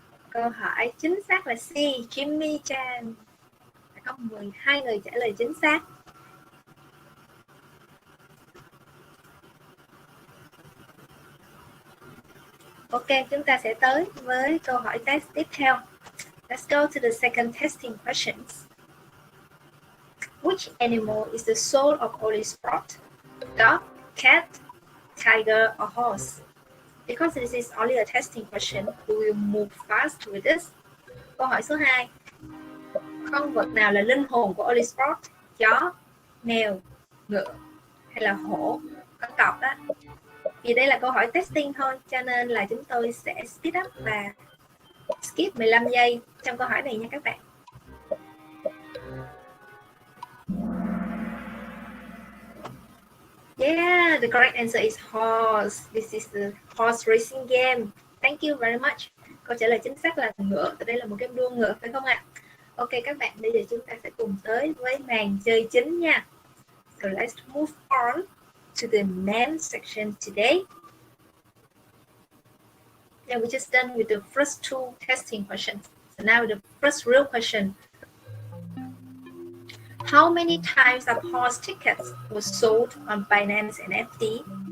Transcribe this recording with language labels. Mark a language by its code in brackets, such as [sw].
[vi] Câu hỏi chính xác là C, Jimmy Chan. Có 12 người trả lời chính xác. Ok, chúng ta sẽ tới với câu hỏi test tiếp theo. [en] Let's go to the second testing questions. Which animal is the soul of Oly Sport? Dog, cat, tiger, or horse? Because this is only a testing question, we will move fast with this. [vi] Câu hỏi số 2. Con vật nào là linh hồn của Oly Sport? Chó, mèo, ngựa hay là hổ? Con cọp đó. Vì đây là câu hỏi testing thôi, cho nên là chúng tôi sẽ [en] speed up [vi] và skip 15 giây trong câu hỏi này nha các bạn. [en] Yeah, the correct answer is horse. This is the horse racing game. Thank you very much. [vi] Câu trả lời chính xác là ngựa. Đây là một game đua ngựa, phải không ạ? Ok các bạn, bây giờ chúng ta sẽ cùng tới với màn chơi chính nha. [en] So let's move on to the main section today. Yeah, we just done with the first 2 testing questions. So now the first real question. How many types of horse tickets were sold on Binance NFT?